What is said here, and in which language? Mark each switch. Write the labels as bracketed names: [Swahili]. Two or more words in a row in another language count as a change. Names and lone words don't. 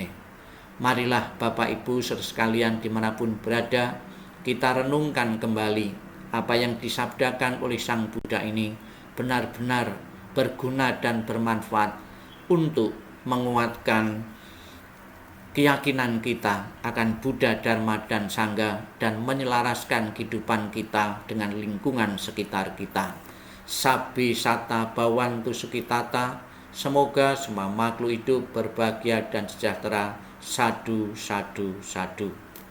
[Indonesian] Marilah Bapak Ibu sekalian dimanapun berada, kita renungkan kembali apa yang disabdakan oleh Sang Buddha ini benar-benar berguna dan bermanfaat untuk menguatkan keyakinan kita akan Buddha, Dharma, dan Sangha, dan menyelaraskan kehidupan kita dengan lingkungan sekitar kita. [Pali] Sabi sata bawantu sukitata, [Indonesian] semoga semua makhluk hidup berbahagia dan sejahtera. [Pali] Sadu, sadu, sadu.